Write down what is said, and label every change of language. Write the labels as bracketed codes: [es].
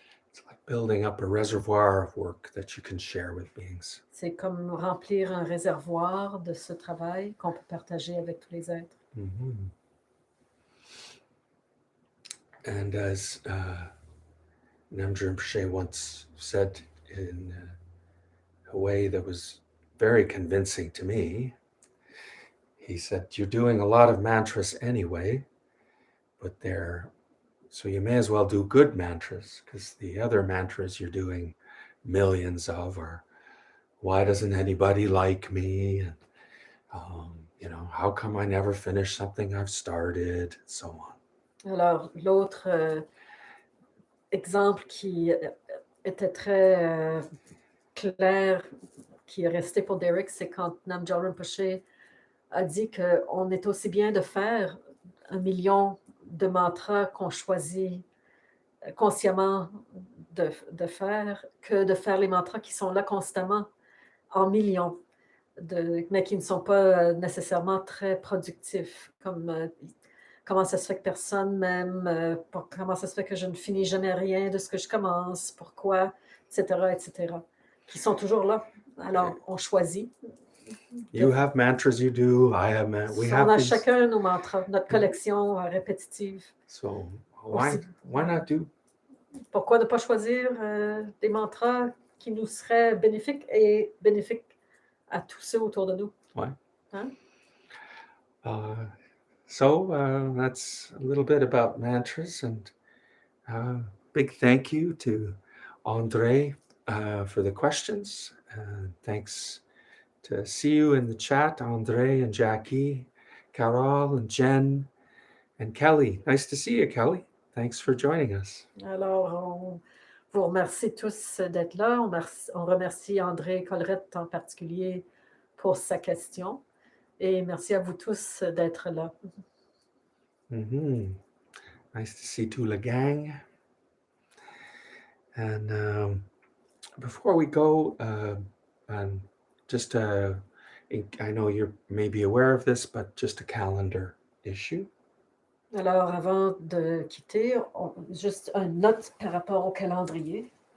[en] It's like building up a reservoir of work that you can share with beings. [fr] C'est comme remplir un réservoir de ce travail qu'on peut partager avec tous les êtres. Mm-hmm. [en] And as Namdra Rinpoche once said in a way that was very convincing to me, he said, you're doing a lot of mantras anyway, but so you may as well do good mantras, because the other mantras you're doing millions of are, why doesn't anybody like me? And, how come I never finish something I've started, and so on. [fr] Alors, l'autre exemple qui était très clair, qui est resté pour Derek, c'est quand Namgyal Rinpoche a dit qu'on est aussi bien de faire 1 million de mantras qu'on choisit consciemment de faire que de faire les mantras qui sont là constamment en millions, mais qui ne sont pas nécessairement très productifs, comme comment ça se fait que personne m'aime, comment ça se fait que je ne finis jamais rien de ce que je commence, pourquoi, etc., qui sont toujours là. Alors, on choisit. [en] You have mantras you do, I have we have [fr] On a [en] these. [fr] chacun nos mantras, notre collection répétitive. [en] So why not do? [fr] Pourquoi ne pas choisir des mantras qui nous seraient bénéfiques et bénéfiques à tous ceux autour de nous? Ouais. Hein? [en] So that's a little bit about mantras, and big thank you to Andre for the questions. Thanks to see you in the chat, Andre and Jackie, Carol and Jen and Kelly. Nice to see you, Kelly. Thanks for joining us. [fr] Alors, on vous remercie tous d'être là. On remercie André Collerette en particulier pour sa question. Et merci à vous tous d'être là. [en] Mm-hmm. Nice to see Tula Gang. And before we go, and just I know you're maybe aware of this, but just a calendar issue. [fr] Alors, avant de quitter, juste une note par rapport au calendrier.